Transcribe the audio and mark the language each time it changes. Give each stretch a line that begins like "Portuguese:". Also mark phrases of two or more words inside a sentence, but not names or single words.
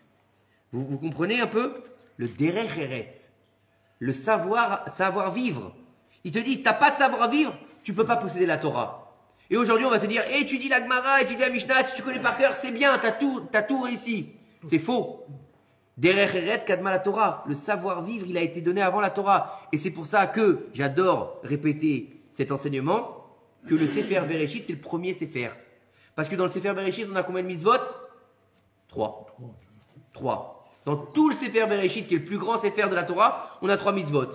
French: Vous comprenez un peu? Le
Hebrew: דרך ארץ,
French: le savoir vivre. Il te dit, tu n'as pas de savoir vivre, tu ne peux pas posséder la Torah. Et aujourd'hui, on va te dire, étudie la Gemara, étudie la Mishnah, si tu connais par cœur, c'est bien, t'as tout réussi. C'est faux.
Hebrew: דרך ארץ קדמה לתורה.
French: Le savoir vivre, il a été donné avant la Torah. Et c'est pour ça que j'adore répéter cet enseignement, que le Sefer Bereshit, c'est le premier Sefer. Parce que dans le Sefer Bereshit, on a combien de mitzvot? 3. Dans tout le Sefer Bereshit, qui est le plus grand Sefer de la Torah, on a 3 mitzvot.